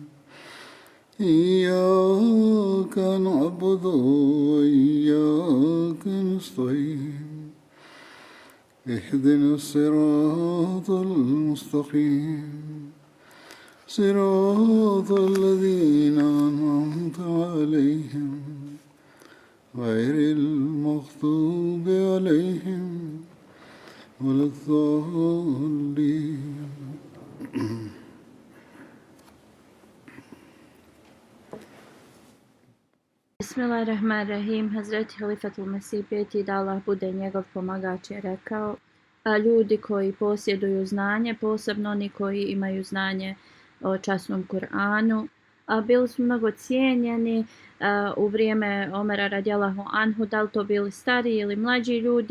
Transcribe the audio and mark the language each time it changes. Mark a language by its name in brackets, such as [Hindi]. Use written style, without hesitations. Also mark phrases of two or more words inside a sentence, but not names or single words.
[Arabic] إياك نعبد وإياك نستعين اهدنا الصراط المستقيم صراط الذين أنعمت عليهم غير المغضوب عليهم ولا الضالين. Bismillahirrahmanirrahim. [Bosnian] Hazreti Halifatul Mesih peti da Allah bude njegov pomagač je rekao: ljudi koji posjeduju znanje, posebno oni koji imaju znanje o časnom Kur'anu, bili su mnogo cijenjeni u vrijeme Omera [Arabic] رضي الله عنه, [Bosnian] da li to bili stariji ili mlađi ljudi.